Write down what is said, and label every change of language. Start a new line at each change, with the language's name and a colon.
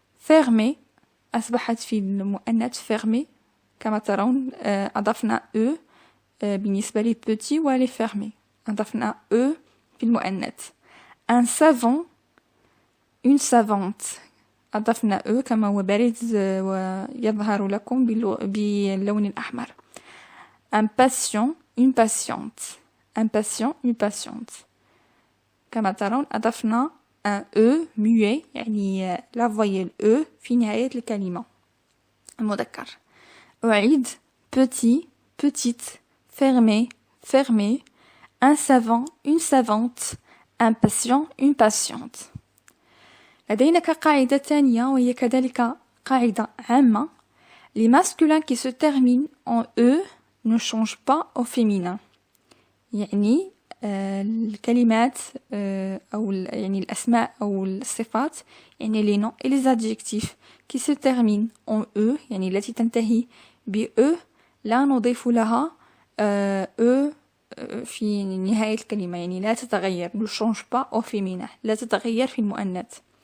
Arabic: fermé أصبحت في المؤنث fermé. كما ترون أضفنا E بالنسبة لي petit ولي fermé، أضفنا E في المؤنث.
French: un savant une savante
Arabic: أضفنا E كما هو بارز ويظهر لكم باللون الأحمر.
French: un patient une patiente un patient une patiente.
Arabic: كما ترون أضفنا un E muet، يعني la voyelle E في نهاية الكلمة المذكر.
French: أعيد: petit petite fermé fermé un savant une savante un patient une patiente.
Arabic: لدينا كقاعدة ثانية وهي كذلك قاعدة عامة:
French: les masculins qui se terminent en E ne changent pas au féminin.
Arabic: يعني الكلمات أو يعني الأسماء أو الصفات، يعني
French: les noms et les adjectifs qui se terminent en E،
Arabic: يعني التي تنتهي ب E، لا نضيف لها E في نهاية الكلمة، يعني لا تتغير.
French: ne change pas au féminin،
Arabic: لا تتغير في المؤنث.